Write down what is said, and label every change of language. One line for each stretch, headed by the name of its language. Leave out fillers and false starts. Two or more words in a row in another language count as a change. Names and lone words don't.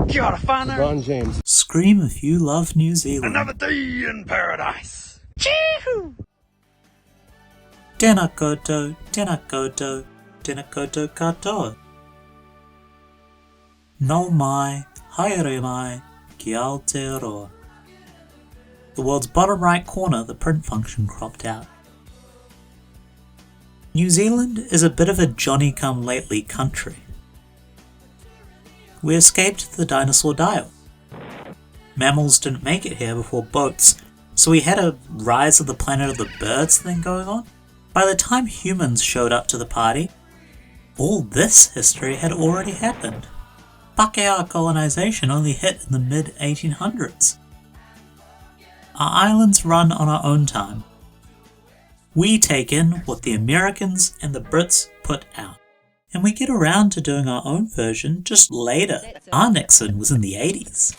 Māori: Kia ora whānau.
English: LeBron James. Scream if you love New Zealand. Another day in paradise. Chee-hoo!
Māori: Tēnā koutou, tēnā koutou, tēnā koutou katoa. No mai, haere mai, ki Aotearoa.
English: The world's bottom right corner, the print function cropped out. New Zealand is a bit of a Johnny-come-lately country. We escaped the dinosaur dial. Mammals didn't make it here before boats, so we had a rise of the planet of the birds thing going on. By the time humans showed up to the party, all this history had already happened. Pākehā colonisation only hit in the mid-1800s. Our islands run on our own time. We take in what the Americans and the Brits put out. And we get around to doing our own version just later. Our Nixon was in the 80s.